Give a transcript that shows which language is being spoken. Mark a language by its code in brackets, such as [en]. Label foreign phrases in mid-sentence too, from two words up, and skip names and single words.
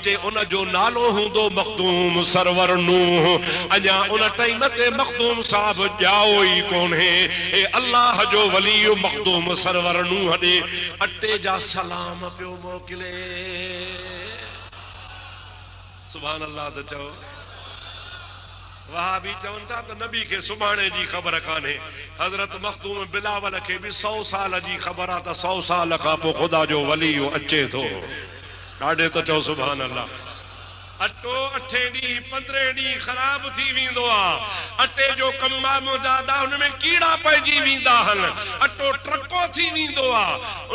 [sd] जे उन जो नालो हूंदो मखदूम सरवर नूह, अञा उन टाइम ते मखदूम साहब ॼाओ ई कोन्हे। हे अल्लाह जो वली मखदूम सरवर नूह ॾे अटे जा सलाम पियो मोकिले। [ar] سبحان الله [sd] त चओ। वहां भी चवन था त नबी के सुभाणे जी ख़बर कान्हे। हजरत मखदूम बिलावल के भी 100 साल जी ख़बर आ त 100 साल खां पोइ ख़ुदा जो वली अचे थो। ॾाढे त चओ [ar] سبحان الله. [sd] अटो 8 ॾींहं 15 ॾींहं ख़राब थी वेंदो आहे। अटे जो कमु आहे मुजादा, हुनमें कीड़ा पइजी वेंदा आहिनि, अटो ट्रको थी वेंदो आहे।